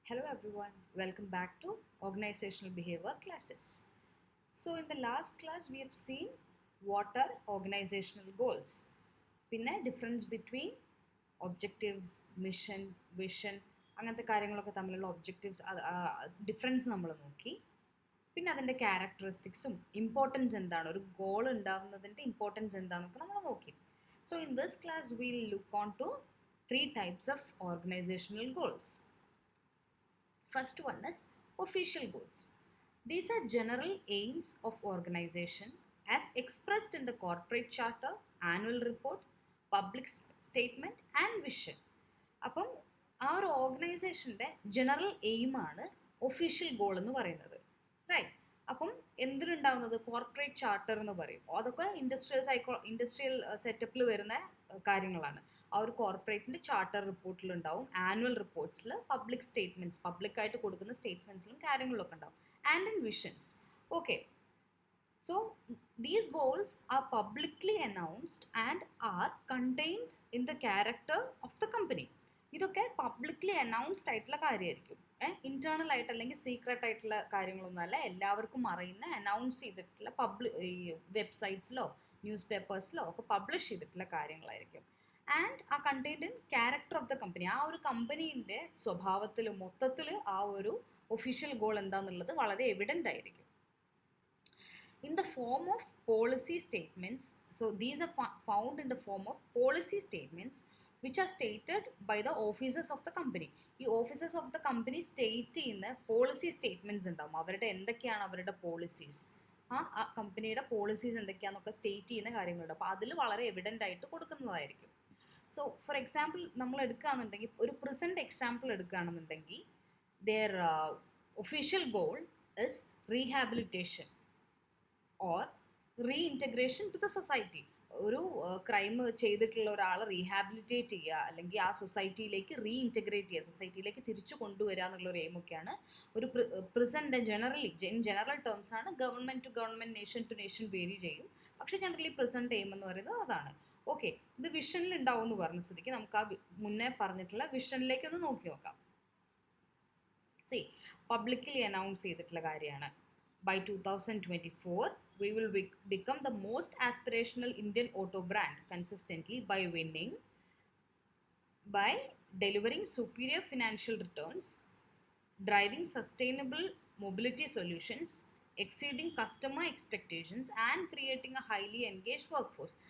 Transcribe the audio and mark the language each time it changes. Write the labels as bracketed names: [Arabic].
[English] Hello everyone, welcome back to organizational behavior classes. So in the last class we have seen what are organizational goals. [Malayalam] പിന്നെ difference between objectives mission vision അങ്ങനത്തെ കാര്യങ്ങളൊക്കെ തമ്മിലുള്ള objectives difference നമ്മൾ നോക്കി. പിന്നെ അതിൻ്റെ ക്യാരക്ടറിസ്റ്റിക്സും importance എന്താണ്, ഒരു ഗോൾ ഉണ്ടാകുന്നതിൻ്റെ ഇമ്പോർട്ടൻസ് എന്താണെന്നൊക്കെ നമ്മൾ നോക്കി. [English] So in this class will look on to 3 types of organizational goals. First one is official goals. These are general aims of organization as expressed in the corporate charter, annual report, public statement and vision. [Malayalam] അപ്പം ആ ഒരു ഓർഗനൈസേഷൻ്റെ general എയിമാണ് official goal എന്ന് പറയുന്നത്, right? അപ്പം എന്തിനുണ്ടാവുന്നത് corporate charter എന്ന് പറയും. അതൊക്കെ industrial സെറ്റപ്പിൽ വരുന്ന കാര്യങ്ങളാണ്. ആ ഒരു കോർപ്പറേറ്റിൻ്റെ ചാർട്ടർ റിപ്പോർട്ടിലുണ്ടാവും, ആനുവൽ റിപ്പോർട്ട്സിൽ, പബ്ലിക് സ്റ്റേറ്റ്മെൻറ്റ്സ്, പബ്ലിക്കായിട്ട് കൊടുക്കുന്ന സ്റ്റേറ്റ്മെൻറ്റ്സിലും കാര്യങ്ങളിലൊക്കെ ഉണ്ടാവും, [English] And in visions. Okay, so these goals are publicly announced and are contained in the character of the company. [Malayalam] ഇതൊക്കെ പബ്ലിക്ലി അനൗൺസ്ഡ് ആയിട്ടുള്ള കാര്യമായിരിക്കും. ഇന്റേണൽ ആയിട്ട് അല്ലെങ്കിൽ സീക്രട്ട് ആയിട്ടുള്ള കാര്യങ്ങളൊന്നുമല്ല, എല്ലാവർക്കും അറിയുന്ന അനൗൺസ് ചെയ്തിട്ടുള്ള ഈ വെബ്സൈറ്റ്സിലോ ന്യൂസ് പേപ്പേഴ്സിലോ ഒക്കെ പബ്ലിഷ് ചെയ്തിട്ടുള്ള കാര്യങ്ങളായിരിക്കും. [English] And ആ contained in character of the company. [Malayalam] ആ ഒരു കമ്പനീൻ്റെ സ്വഭാവത്തിൽ മൊത്തത്തിൽ ആ ഒരു ഒഫീഷ്യൽ ഗോൾ എന്താണെന്നുള്ളത് വളരെ എവിഡൻ്റ് ആയിരിക്കും. [English] In the form of policy statements, so these are found in the form of policy statements which are stated by the officers of the company. [Malayalam] ഈ officers of the company state ചെയ്യുന്ന policy statements ഉണ്ടാവും. അവരുടെ എന്തൊക്കെയാണ് അവരുടെ policies, ആ കമ്പനിയുടെ policies എന്തൊക്കെയാണെന്നൊക്കെ state ചെയ്യുന്ന കാര്യങ്ങളുണ്ട്. അപ്പോൾ അതിൽ വളരെ എവിഡൻ്റ് ആയിട്ട് കൊടുക്കുന്നതായിരിക്കും. [English] so for example [Malayalam] നമ്മൾ എടുക്കുകയാണെന്നുണ്ടെങ്കിൽ, ഒരു പ്രസൻറ്റ് എക്സാമ്പിൾ എടുക്കുകയാണെന്നുണ്ടെങ്കിൽ, [English] their official goal is rehabilitation or reintegration to the society. [Malayalam] ഒരു ക്രൈം ചെയ്തിട്ടുള്ള ഒരാളെ റീഹാബിലിറ്റേറ്റ് ചെയ്യുക, അല്ലെങ്കിൽ ആ സൊസൈറ്റിയിലേക്ക് റീഇൻറ്റഗ്രേറ്റ് ചെയ്യുക, സൊസൈറ്റിയിലേക്ക് തിരിച്ചു കൊണ്ടുവരിക എന്നുള്ളൊരു എയിമൊക്കെയാണ് ഒരു പ്രിസൻറ്റ്. ജനറൽ ടേംസ് ആണ്, [English] government to government, nation to nation [Malayalam] vary ചെയ്യും. പക്ഷേ ജനറലി പ്രിസൻറ്റ് എയിം എന്ന് പറയുന്നത് അതാണ്. ഓക്കെ, ഇത് വിഷനിൽ ഉണ്ടാവും എന്ന് പറഞ്ഞ സ്ഥിതിക്ക് നമുക്ക് ആ മുന്നേ പറഞ്ഞിട്ടുള്ള വിഷനിലേക്കൊന്ന് നോക്കി നോക്കാം. പബ്ലിക്കലി അനൗൺസ് ചെയ്തിട്ടുള്ള കാര്യമാണ്. [English] By 2024, we will become the most aspirational Indian auto brand consistently by winning, by delivering superior financial returns, driving sustainable mobility solutions, exceeding customer expectations and creating a highly engaged workforce.